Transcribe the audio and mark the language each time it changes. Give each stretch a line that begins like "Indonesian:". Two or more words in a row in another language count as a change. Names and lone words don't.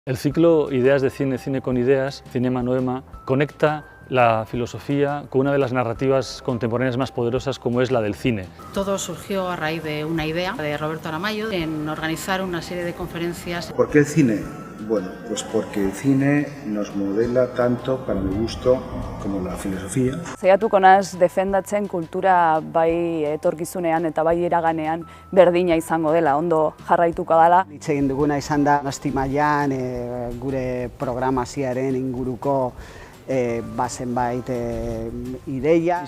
Spanish: El ciclo Ideas de Cine, Cine con Ideas, Cinema Noema, conecta la filosofía con una de las narrativas contemporáneas más poderosas como es la del cine. Todo surgió a raíz de una idea de Roberto Aramayo en organizar una serie de conferencias. ¿Por qué el cine? Bueno, pues porque el cine nos modela tanto, para mi gusto, como la filosofía.
Basque: Saiatuko naiz defendatzen kultura bai etorkizunean eta bai iraganean berdina izango dela, ondo jarraituko dela. Hitz egin duguna izan da Donosti mailan gure programazioaren inguruko zenbait ideia.